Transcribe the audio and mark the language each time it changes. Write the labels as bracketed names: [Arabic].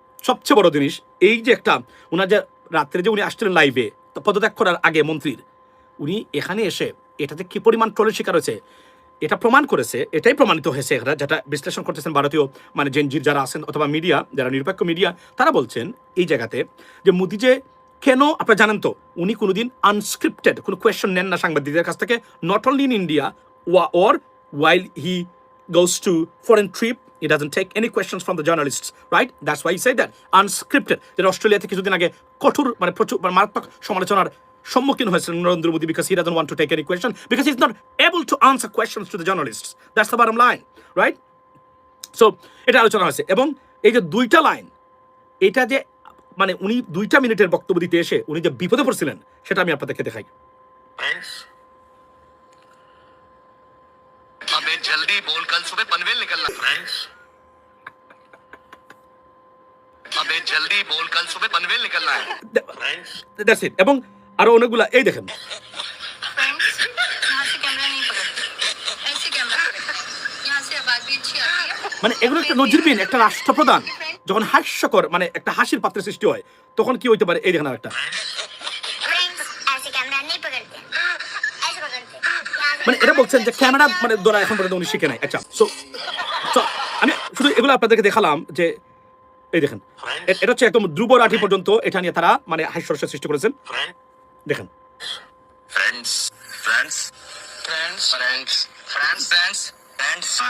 [Bangla] সবচেয়ে বড় জিনিস এই যে একটা ওনার যে রাত্রে যে উনি আসছিলেন লাইভে পদত্যাগ করার আগে মন্ত্রীর, উনি এখানে এসে এটাতে কি পরিমাণ ট্রলের শিকার হয়েছে এটা প্রমাণ করেছে, এটাই প্রমাণিত হয়েছে এখানে, যেটা বিশ্লেষণ করতেছেন ভারতীয় মানে জেনজির যারা আছেন অথবা মিডিয়া যারা নিরপেক্ষ মিডিয়া, তারা বলছেন এই জায়গাতে যে মোদি যে কেন আপনারা জানেন তো উনি কোনোদিন আনস্ক্রিপ্টেড কোনো কোয়েশ্চেন নেন না সাংবাদিকদের কাছ থেকে, [English] Not only in India or while he goes to foreign trip he doesn't take any questions from the journalists, right? That's why he said that unscripted. [Bangla] যেটা অস্ট্রেলিয়াতে কিছুদিন আগে কঠোর মানে প্রচুর মারাত্মক সমালোচনার সম্মুখীন হয়েছিলেন Narendra Modi, [English] because he doesn't want to take any question, because he's not able to answer questions to the journalists. That's the bottom line, right? [Bangla] So এটা আলোচনা হয়েছে এবং এই যে দুইটা লাইন, এটা যে মানে উনি 2 মিনিটের বক্তব্য দিতে এসে উনি যে বিপদে পড়ছিলেন সেটা আমি আপনাদেরকে দেখাই। [Hindi] अबे जल्दी बोल, कल सुबह पनवेल निकलना फ्रेंड्स। अबे जल्दी बोल, कल सुबह पनवेल निकलना है फ्रेंड्स। [English] That's it. [Bangla] এবং আরো অনেকগুলা এই দেখেন [Hindi] फ्रेंड्स, यहाँ से कैमरा नहीं पकड़ते, ऐसे कैमरा पकड़ते, यहाँ से आवाज भी अच्छी आती है। [Bangla] মানে এগুলো একটা নজিরবিহীন, একটা রাষ্ট্রপ্রধান যখন হাস্যকর মানে একটা হাসির পাত্রের সৃষ্টি হয় তখন কি হইতে পারে, এই দেখেন একটা [Hindi] फ्रेंड्स, ऐसे कैमरा नहीं पकड़ते, ऐसे पकड़ते। [Bangla] মানে এটা বলছেন যে ক্যামেরা মানে ধরা এখন পর্যন্ত উনি শিখে নাই। আচ্ছা, সো আমি শুধু এগুলো আপনাদেরকে দেখালাম যে এই দেখেন এটা হচ্ছে একদম ধ্রুব রাঠি পর্যন্ত এটা নিয়ে তারা মানে হাস্যরসের সৃষ্টি করেছেন। দেখেন friends friends friends friends friends friends friends